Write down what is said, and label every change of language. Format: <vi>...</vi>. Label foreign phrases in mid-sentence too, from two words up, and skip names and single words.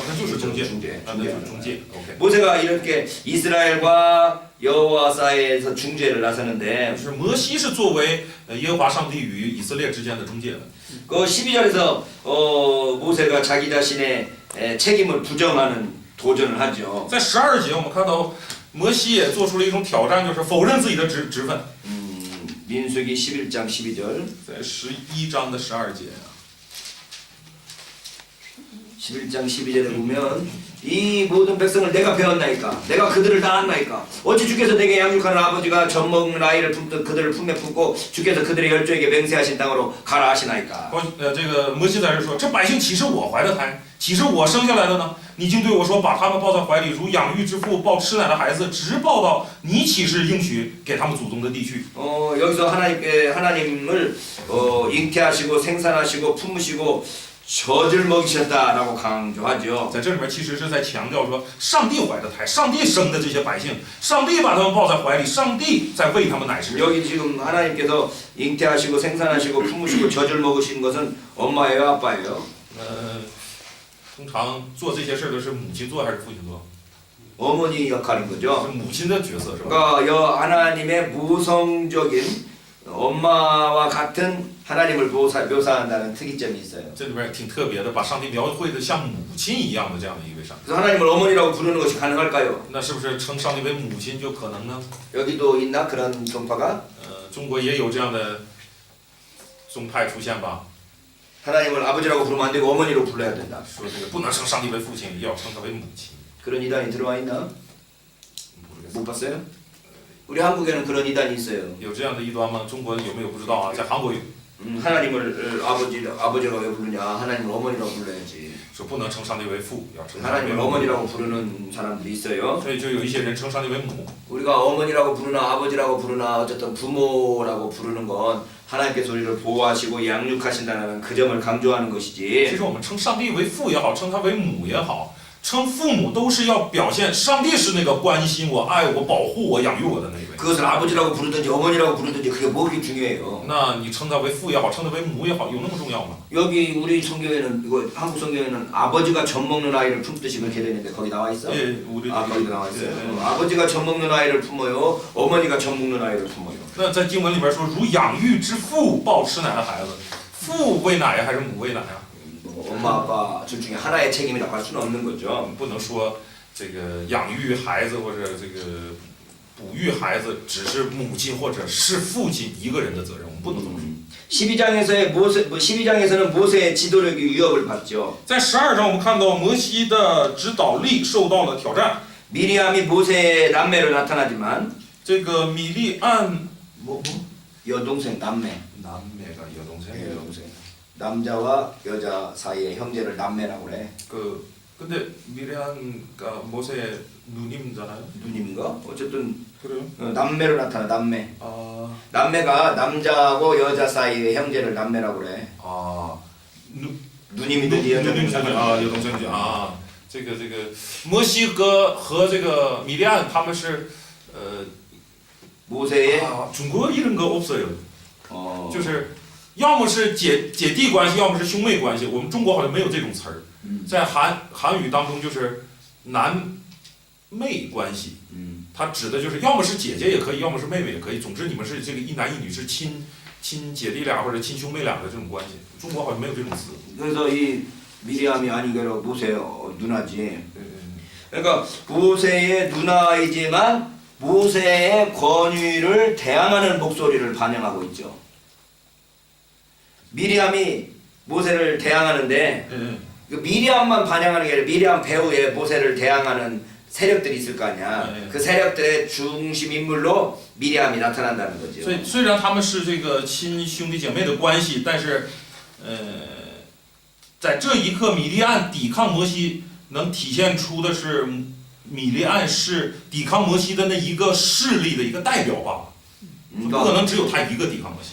<zh>那就是中介，</zh> <ko>중재.</ko> <zh>那就是中介。OK，</zh> <ko>모세가 이렇게 이스라엘과 여호와 사이에서 중재를 나서는데</ko> <zh>就是摩西是作为耶和华上帝与以色列之间的中介的。</zh> <ko>그 12절에서 모세가 자기 자신의 책임을 부정하는 도전을 하죠.</ko> <zh>在12节，我们看到摩西也做出了一种挑战，就是否认自己的职分。</zh> <ko>민수기 11장 12절.</ko> <zh>在11章的12节。</zh> <ko>11장 12절에 보면 이 모든 백성을 내가 배웠나이까 내가 그들을 낳았나이까 어찌 주께서 내게 양육하는 아버지가 젖먹는 아이를 품듯 그들을 품에 품고 주께서 그들의 열조에게 맹세하신 땅으로 가라 하시나이까.</ko> <zh>这个摩西在这说，这百姓岂是我怀的胎，岂是我生下来的呢？你竟对我说，把他们抱在怀里，如养育之父抱吃奶的孩子，直抱到你岂是应许给他们祖宗的地去？</zh> <ko>여기서 하나님을 잉태하시고 생산하시고 품으시고 젖을 먹이셨다라고 강조하죠.</ko> <zh>在这里面其实是在强调说，上帝怀的胎，上帝生的这些百姓，上帝把他们抱在怀里，上帝在喂他们奶食。</zh> <ko>여기 지금 하나님께서 잉태하시고 생산하시고 품으시고 젖을 먹으신 것은 엄마예요, 아빠예요?</ko> <zh>通常做这些事儿的是母亲做还是父亲做？</zh> <ko>어머니 역할인 거죠.</ko> <zh>是母亲的角色是吧？</zh> <ko>그러니까 하나님의 모성적인 엄마와 같은 하나님을 묘사한다는 특이점이 있어요.</ko> <zh>这里边挺特别的，把上帝描绘的像母亲一样的这样的一位上帝。</zh> <ko>그래서 하나님을 어머니라고 부르는 것이 가능할까요?</ko> <zh>那是不是称上帝为母亲就可能呢？</zh> <ko>여기도 있나 그런 宗派가?</ko> <zh>中国也有这样的宗派出现吧？</zh> <ko>하나님을 아버지라고 부르면 안 되고 어머니로 불러야 된다.</ko> <zh>说这个不能称上帝为父亲，要称他为母亲。</zh> <ko>그런 이단이 들어와 있나? 모르겠어요. 못 봤어요? 우리 한국에는 그런 이단이 있어요.</ko> <zh>有这样的异端吗？中国有没有不知道啊？在韩国有，</zh> <ko>하나님을 아버지라고 왜 부르냐? 하나님을 어머니라고 불러야지.</ko> <zh>说不能称上帝为父，要称上帝为</zh> <ko>하나님을</ko> <zh>母。</zh> <ko>어머니라고 부르는 사람들이 있어요.</ko> <zh>所以就有一些人称上帝为母。</zh> <ko>우리가 어머니라고 부르나 아버지라고 부르나 어쨌든 부모라고 부르는 건 하나님께서 우리를 보호하시고 양육하신다는 그 점을 강조하는</ko> <zh>其</zh> <ko>것이지.</ko> <zh>实我们称上帝为父也好，称他为母也好，称父母都是要表现上帝是那个关心我、爱我、保护我、养育我的那一位。</zh> <ko>그것을 아버지라고 부르든지 어머니라고 부르든지 그게 뭐가 중요해요.</ko> <zh>那你称他为父也好，称他为母也好，有那么重要吗？</zh> <ko>여기 우리 성경에는 이거 한국 성경에는 아버지가 젖 먹는 아이를 품듯이 그렇게 되는데 거기 나와 있어? 哎，우리 아 거기도 나와 있어요. 예, 예. 아버지가 젖 먹는 아이를 품어요. 어머니가 젖 먹는 아이를 품어요.</ko> <zh>那在经文里边说，如养育之父抱吃奶的孩子，父喂奶呀，还是母喂奶呀？</zh> <ko>엄마 아빠 둘 중에 하나의 책임이라고 할 수는 없는 거죠.</ko> <zh>不能说这个养育孩子或者这个哺育孩子只是母亲或者是父亲一个人的责任，我们不能这么说。</zh> <ko>12장에서는 모세의 지도력이 위협을 받죠.</ko> <zh>在12章，我们看到摩西的指导力受到了挑战。</zh> <ko>미리암이 모세의 남매로 나타나지만</ko> <zh>这个米利暗</zh> <ko>여동생 남매. 남매가 여동생. 예, 여동생. 남자와 여자 사이의 형제를 남매라고 그래. 그 근데 미리안가 모세의 누님잖아요. 누님인가? 어쨌든 그래요? 남매로 나타나 남매. 아, 남매가 남자하고 여자 사이의 형제를 남매라고 그래. 아, 누님이든지 여자든지. 아, 여동생이지. 아,</ko> <zh>这个摩西和这个米利安他们是</zh> <ko>모세의 중国이런 거 없어요.</ko> <zh>就是要么是姐弟关系，要么是兄妹关系。我们中国好像没有这种词儿，在韩语当中就是男妹关系，它指的就是要么是姐姐也可以，要么是妹妹也可以。总之你们是这个一男一女是亲姐弟俩或者亲兄妹俩的这种关系。中国好像没有这种词。</zh> <ko>그래서 이 미리암이 아니게로 모세의 누나지. 그러니까 모세의 누나이지만 모세의 권위를 대항하는 목소리를 반영하고 있죠. 미리암이 모세를 대항하는데 미리암만 반영하는 게 아니라 미리암 배후에 모세를 대항하는 세력들이 있을 거 아니야. 그 세력들의 중심 인물로 미리암이 나타난다는 거죠.</ko> <zh>所以虽然他们是这个亲兄弟姐妹的关系，但是在这一刻，米利暗抵抗摩西，能体现出的是米利暗是抵抗摩西的那一个势力的一个代表吧。不可能只有他一个抵抗摩西。</zh>